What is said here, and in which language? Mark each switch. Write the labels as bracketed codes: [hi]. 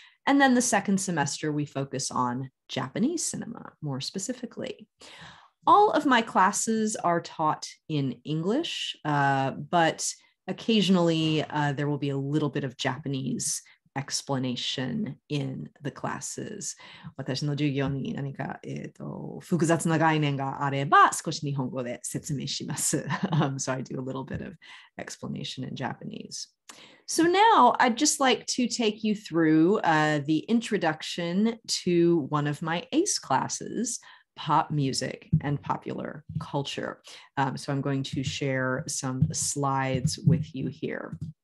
[en] And then the second semester, we focus on Japanese cinema, more specifically. All of my classes are taught in English, but occasionally there will be a little bit of Japanese explanation in the classes. [ja] 私の授業に何か、複雑な概念があれば少し日本語で説明します。 [en] So I do a little bit of explanation in Japanese. So now I'd just like to take you through the introduction to one of my ACE classes, pop music and popular culture. So I'm going to share some slides with you here.